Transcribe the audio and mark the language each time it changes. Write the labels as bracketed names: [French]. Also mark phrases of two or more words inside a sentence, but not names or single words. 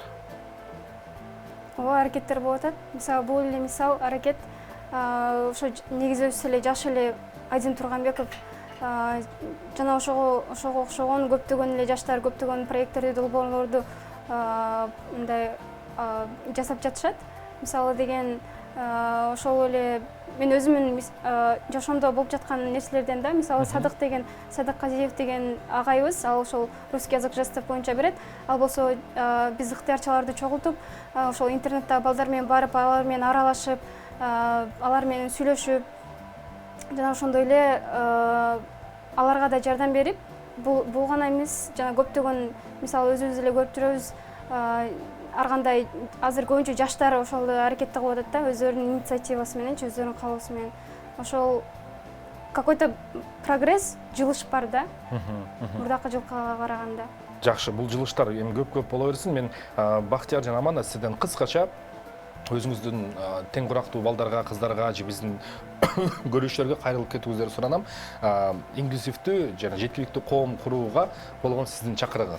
[Kyrgyz] Ооба, аракеттер болуп атат. Мисалы, бул эле мисал аракет ошо негизи өзү эле жаш эле Айдин Турганбеков жана ошого окшогон көптөгөн эле жаштар көптөгөн проекттерди, долбоорлорду мындай жасап жатышат. Мисалы деген ошол эле мен өзүмүн жашоомдо болуп жаткан нерселерден да, мисалы Садык Казиев деген агайыбыз, ал ошол [Russian] русский язык жестов [Kyrgyz] боюнча берет. Ал болсо биз ыктыярчыларды чогултуп, ошол интернетте балдар менен барып, алар менен аралашып, алар менен сүйлөшүп, жана ошондой эле аларга да жардам берип, бул гана эмес, жана көптөгөн мисалы өзүбүз эле көрүп жүрөбүз, ар кандай азыр көбүнчө жаштар ошол аракетти кылып атат да, өздөрүнүн инициативасы менен, өздөрүнүн каалоосу менен. [Russian] Ошол какой-то прогресс, [Kyrgyz] жылыш бар да, мурдакы жылкыга караганда. Жакшы, бул жылыштар эми көп боло берсин. Мен Бактияр жана Аманда сизден кыскача өзүңүздүн тең курактуу балдарга, кыздарга же биздин көрүүчүлөргө кайрылып кетүүңүздөрдү суранам. Инклюзивдүү жана жеткиликтүү коом курууга болгон сиздин чакырыгыңыз.